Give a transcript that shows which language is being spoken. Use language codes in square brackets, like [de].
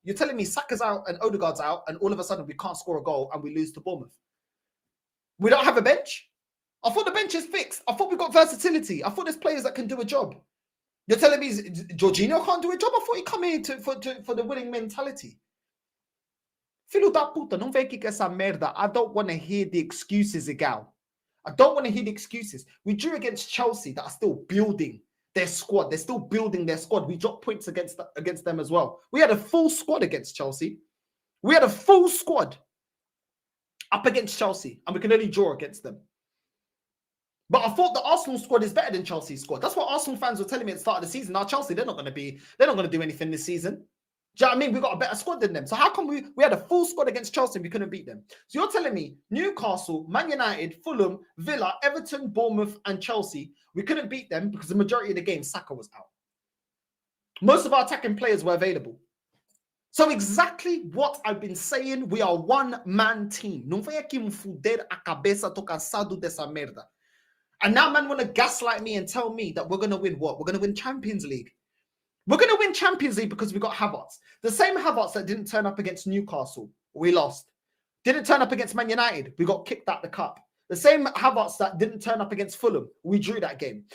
[en] You're telling me Saka's out and Odegaard's out and all of a sudden we can't score a goal and we lose to Bournemouth. We don't have a bench? I thought the bench is fixed. I thought we got versatility. I thought there's players that can do a job. You're telling me Jorginho can't do a job? I thought he come here for the winning mentality. [pt] Filho da puta, não vem aqui com essa merda. [en] I don't want to hear the excuses, Igal. I don't want to hear the excuses. We drew against Chelsea that are still building their squad. They're still building their squad. We dropped points against them as well. We had a full squad against Chelsea. We had a full squad up against Chelsea, and we can only draw against them. But I thought the Arsenal squad is better than Chelsea's squad. That's what Arsenal fans were telling me at the start of the season. Now Chelsea, they're not going to do anything this season. Do you know what I mean? We got a better squad than them. So how come we had a full squad against Chelsea and we couldn't beat them? So you're telling me Newcastle, Man United, Fulham, Villa, Everton, Bournemouth, and Chelsea, we couldn't beat them because the majority of the game, Saka was out. Most of our attacking players were available. So exactly what I've been saying, we are one-man team. [pt] Não vem aqui fuder a cabeça, tô cansado dessa merda. [en] And now man want to gaslight me and tell me that we're going to win what? We're going to win Champions League. We're going to win Champions League because we got Havertz. The same Havertz that didn't turn up against Newcastle, we lost. Didn't turn up against Man United, we got kicked out the cup. The same Havertz that didn't turn up against Fulham, we drew that game.